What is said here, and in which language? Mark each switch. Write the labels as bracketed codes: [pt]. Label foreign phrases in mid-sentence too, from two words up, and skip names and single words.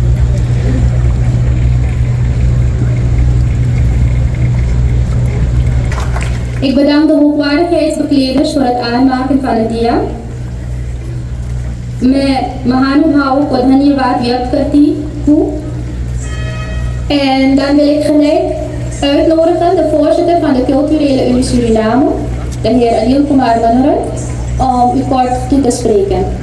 [nl] Ik bedank de hoogwaardigheidsbekleders voor het aanmaken van het dia. [hi] मैं महानुभावों को धन्यवाद व्यक्त करती हूँ। [nl] En dan wil ik gelijk uitnodigen de voorzitter van de Culturele Unie Suriname, de heer Anil Kumar Manoran, om u kort toe te spreken.